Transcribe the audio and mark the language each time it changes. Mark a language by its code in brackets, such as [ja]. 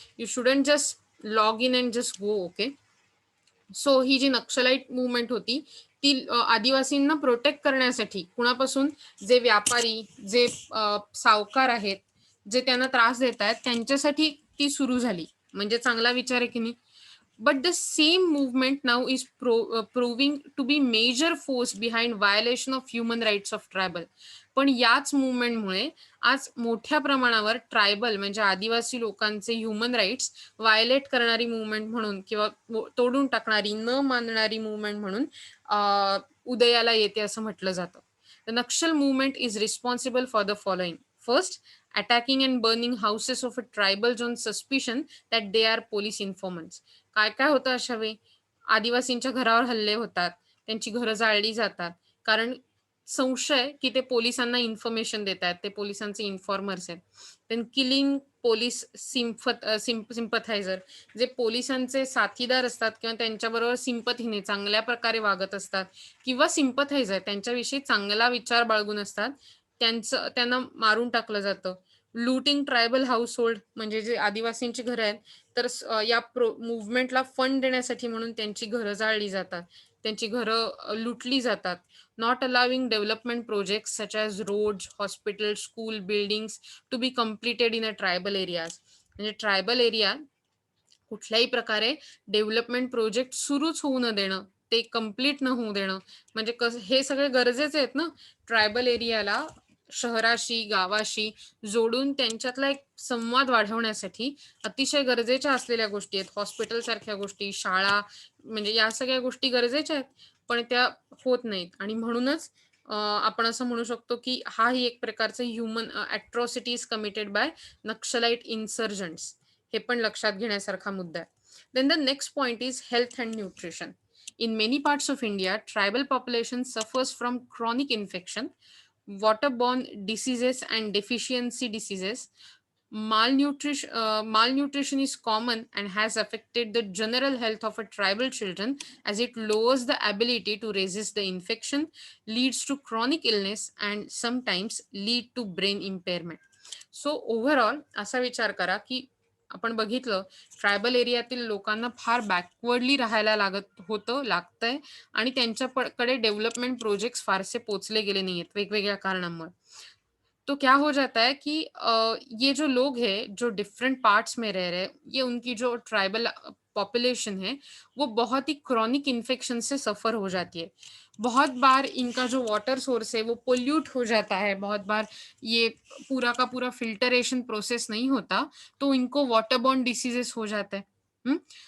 [en] You shouldn't just log in and just go. [mr] Okay. So he G Naxalite movement होती ती आदिवासींना protect करण्यासाठी कुणापासून, जे व्यापारी, जे सावकार आहेत, जे त्यांना त्रास देत आहेत त्यांच्यासाठी ती सुरू झाली. म्हणजे चांगला विचार आहे की नाही. [en] But the same movement now is proving to be major force behind violation of human rights of tribal. [mr] पण याच मुवमेंटमुळे आज मोठ्या प्रमाणावर ट्रायबल म्हणजे आदिवासी लोकांचे ह्युमन राईट्स व्हायलेट करणारी मुवमेंट म्हणून किंवा तोडून टाकणारी, न मानणारी मुवमेंट म्हणून उदयाला येते असं म्हटलं जातं. [en] The Nakshal movement is responsible for the following. First, attacking and burning houses of a tribals on suspicion that they are police informants. [mr] काय काय होतं अशा वेळी? आदिवासींच्या घरावर हल्ले होतात, त्यांची घरं जाळली जातात, कारण संशय की ते पोलिसांना इन्फॉर्मेशन देत आहेत, ते पोलिसांचे इन्फॉर्मर्स आहेत. [en] then killing police sympathiser, [mr] जे पोलिसांचे साथीदार असतात किंवा त्यांच्याबरोबर सिंपथीने चांगल्या प्रकारे वागत असतात किंवा सिम्पथायझर त्यांच्याविषयी चांगला विचार बाळगून असतात, त्यांना मारून टाकलं जातं. [en] looting tribal household, [mr] म्हणजे जे आदिवासींची घरं आहेत, तर या मुव्हमेंटला फंड देण्यासाठी म्हणून त्यांची घरं जाळली जातात, त्यांची घरं लुटली जातात. [en] Not allowing development projects such as roads, hospital, school, buildings to be completed in a tribal areas. [mr] म्हणजे ट्रायबल एरिया कुठल्याही प्रकारे डेव्हलपमेंट प्रोजेक्ट सुरूच होऊ न देणं, ते कम्प्लीट न होऊ देणं. म्हणजे हे सगळे गरजेचे आहेत ना ट्रायबल एरियाला शहराशी, गावाशी जोडून त्यांच्यातला एक संवाद वाढवण्यासाठी अतिशय गरजेच्या असलेल्या गोष्टी आहेत. हॉस्पिटल सारख्या गोष्टी, शाळा, म्हणजे या सगळ्या गोष्टी गरजेच्या आहेत, पण त्या होत नाहीत. आणि म्हणूनच आपण असं म्हणू शकतो की हाही एक प्रकारचं [en] Human atrocities committed by Naxalite insurgents. [mr] हे पण लक्षात घेण्यासारखा मुद्दा आहे. [en] Then the next point is health and nutrition. In many parts of India, tribal population suffers from chronic infection, waterborne diseases and deficiency diseases. Malnutrition is common and has affected the general health of a tribal children as it lowers the ability to resist the infection, leads to chronic illness and sometimes lead to brain impairment. [mr] So overall असा विचार करा की आपण बघितलं tribal एरियातील लोकांना फार backwardly राहायला लागतंय आणि त्यांच्याकडे डेव्हलपमेंट प्रोजेक्ट्स फारसे पोचले गेले नाही आहेत वेगवेगळ्या कारणांमुळे. [hi] तो क्या हो जाता है कि ये जो लोग हैं जो डिफरेंट पार्ट्स में रह रहे हैं, ये उनकी जो ट्राइबल पॉपुलेशन है वो बहुत ही क्रॉनिक इन्फेक्शन से सफ़र हो जाती है. बहुत बार इनका जो वाटर सोर्स है वो पोल्यूट हो जाता है, बहुत बार ये पूरा का पूरा फ़िल्टरेशन प्रोसेस नहीं होता, तो इनको वाटरबॉर्न डिसीज़ेज़ हो जाते हैं. हुँ?